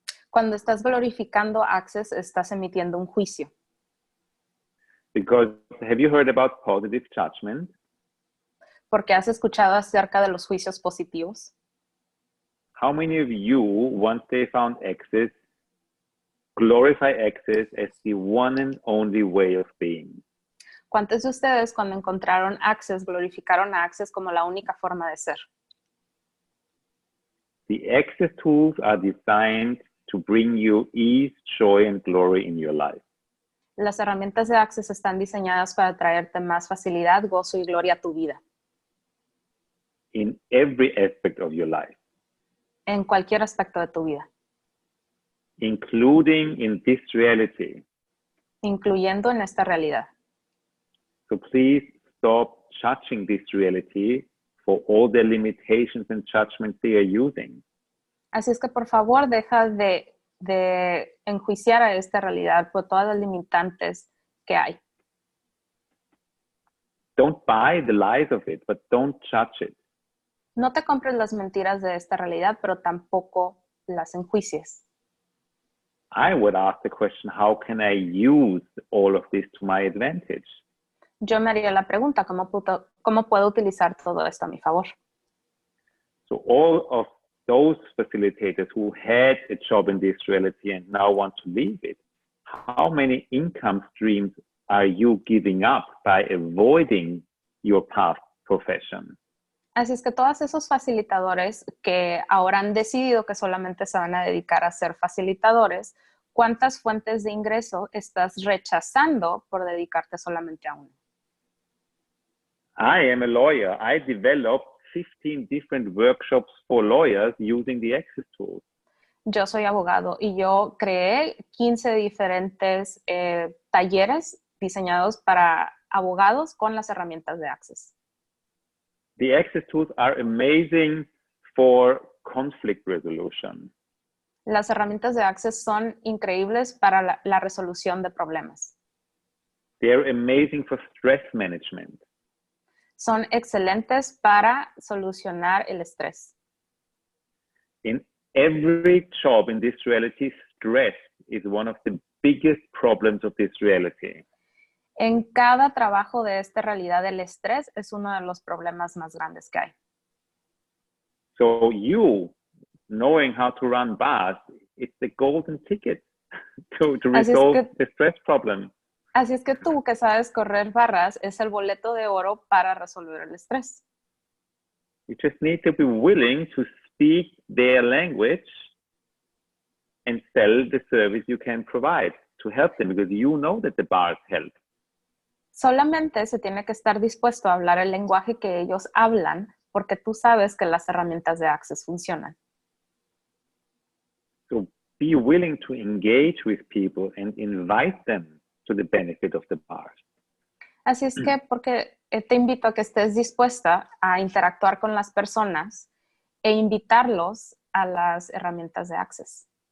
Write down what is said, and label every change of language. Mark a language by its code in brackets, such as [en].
[es] Cuando estás glorificando access, estás emitiendo un juicio. [en] Because have you heard about positive judgment? [es] Porque has escuchado acerca de los juicios positivos. [en] How many of you, once they found access, glorify access as the one and only way of being? [es] ¿Cuántos de ustedes cuando encontraron access glorificaron a access como la única forma de ser? [en] The access tools are designed to bring you ease, joy, and glory in your life. [es] Las herramientas de access están diseñadas para traerte más facilidad, gozo y gloria a tu vida. [en] In every aspect of your life. [es] En cualquier aspecto de tu vida. [en] Including in this reality. [es] Incluyendo en esta realidad. [en] So please stop judging this reality for all the limitations and judgments they are using. [es] Así es que por favor deja de enjuiciar a esta realidad por todas las limitantes que hay. [en] Don't buy the lies of it, but don't judge it. [es] No te compres las mentiras de esta realidad, pero tampoco las enjuicies. [en] I would ask the question, how can I use all of this to my advantage? [es] Yo me haría la pregunta, ¿cómo puedo utilizar todo esto a mi favor? [en] So all of those facilitators who had a job in this reality and now want to leave it, how many income streams are you giving up by avoiding your past profession? [es] Así es que todos esos facilitadores que ahora han decidido que solamente se van a dedicar a ser facilitadores, ¿cuántas fuentes de ingreso estás rechazando por dedicarte solamente a una? [en] I am a lawyer. I developed 15 different workshops for lawyers using the access tools. [es] Yo soy abogado y yo creé 15 diferentes talleres diseñados para abogados con las herramientas de Access. [en] The access tools are amazing for conflict resolution. [es] Las herramientas de Access son increíbles para la resolución de problemas. [en] They're amazing for stress management. [es] Son excelentes para solucionar el estrés. [en] In every job in this reality, stress is one of the biggest problems of this reality. [es] En cada trabajo de esta realidad, el estrés es uno de los problemas más grandes que hay. [en] So you, knowing how to run bars, it's the golden ticket to resolve the stress problem. [es] Así es que tú que sabes correr barras es el boleto de oro para resolver el estrés. [en] You just need to be willing to speak their language and sell the service you can provide to help them, because you know that the bars help. [es] Solamente se tiene que estar dispuesto a hablar el lenguaje que ellos hablan, porque tú sabes que las herramientas de Access funcionan. [en] So be willing to engage with people and invite them to the benefit of the bars. [es] Así es que porque te invito a que estés dispuesta a interactuar con las personas e invitarlos a las herramientas de Access.